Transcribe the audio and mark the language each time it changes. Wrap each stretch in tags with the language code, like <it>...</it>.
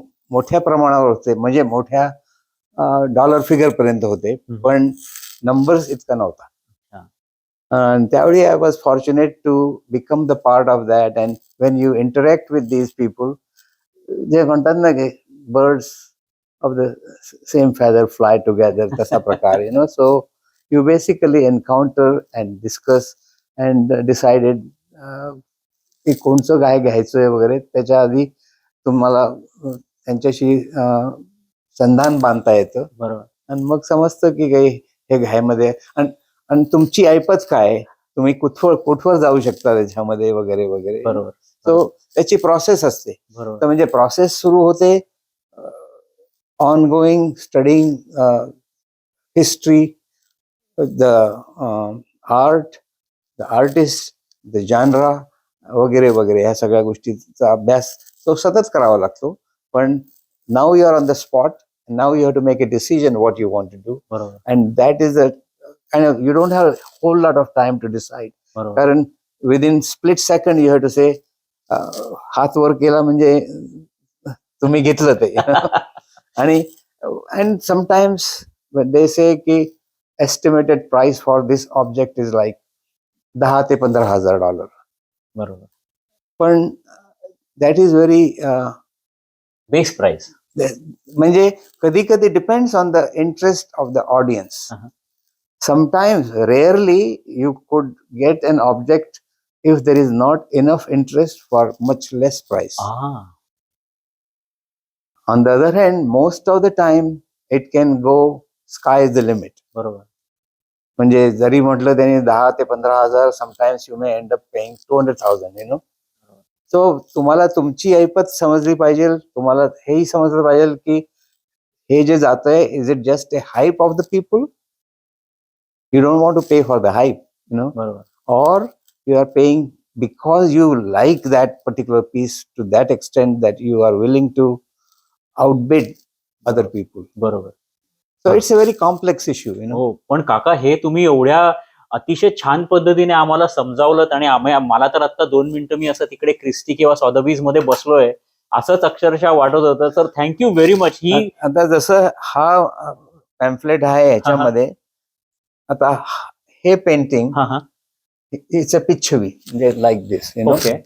<mr>मोठ्या प्रमाणावर होते, म्हणजे मोठ्या डॉलर फिगर पर्यंत होते, पण नंबर्स इतका नव्हता. त्यावेळी</mr> <en>I was fortunate to become the part of that. And when you interact with these people,</en> <mr>जे म्हणतात ना की</mr> <en>birds of the same feather fly together,</en> <mr>तसा प्रकार.</mr> <en>So you basically encounter and discuss and decided</en> <mr>की कोणचं काय घ्यायचंय वगैरे. त्याच्या आधी तुम्हाला त्यांच्याशी संधान बांधता येतं. बरोबर. आणि मग समजतं की काही हे घ्यायमध्ये, आणि तुमची ऐपत काय, तुम्ही कुठवर जाऊ शकता त्याच्यामध्ये वगैरे वगैरे. बरोबर. सो त्याची प्रोसेस असते. बरोबर. तर म्हणजे प्रोसेस सुरू होते,</mr> <en>ongoing studying history, the art, the artist, the genre</en> <mr>वगैरे वगैरे, ह्या सगळ्या गोष्टीचा अभ्यास तो सतत करावा लागतो.</mr> <en>पण now you are on the spot, now you have to make a decision what you want to do.</en> <mr>बरोबर.</mr> <en>And that is a kind of, you don't have whole lot of time to decide. कारण within split second you have to say,</en> <mr>हात वर केला म्हणजे तुम्ही घेतलं ते. आणि</mr> <en>And sometimes they say की estimated price for this object is like $10,000 to $15,000.</en> <mr>बरोबर. पण</mr> <en>that is very base price.</en> <mr>म्हणजे कधी कधी</mr> <en>depends on the interest of the audience. Sometimes, rarely, you could get an object if there is not enough interest for much less price. On the other hand, most of the time, it can go sky is the limit.</en> <mr>बरोबर. म्हणजे जरी म्हटलं त्यांनी 10,000 ते 15,000,</mr> <en>sometimes you may end up paying 200,000, you know.</en> <mr>So तुम्हाला तुमची ऐपत समजली पाहिजे, तुम्हाला हेही समजलं पाहिजे की हे जे जातंय,</mr> <en>is it just a hype of the people? You don't want to pay for the hype, you know.</en> <mr>बरोबर.</mr> <en>Or you are paying because you like that particular piece to that extent that you are willing to outbid other people.</en> <mr>बरोबर.</mr> <en>So it's a very complex issue, you know.</en> <mr>हो, पण काका हे तुम्ही एवढ्या अतिशय छान पद्धतीने आम्हाला समजावलं आणि मला तर आता 2 मिनिटं मी असं तिकडे क्रिस्टी किंवा सॉदबीज मध्ये बसलोय असंच अक्षरशः वाटत होतं. तर</mr> <en>Thank you very much. ही</en> <mr>आता जसं हा पॅम्फलेट आहे याच्यामध्ये, आता हे पेंटिंग इट्स अ पिच्छवी, म्हणजे</mr> <en>Like this, you know.</en>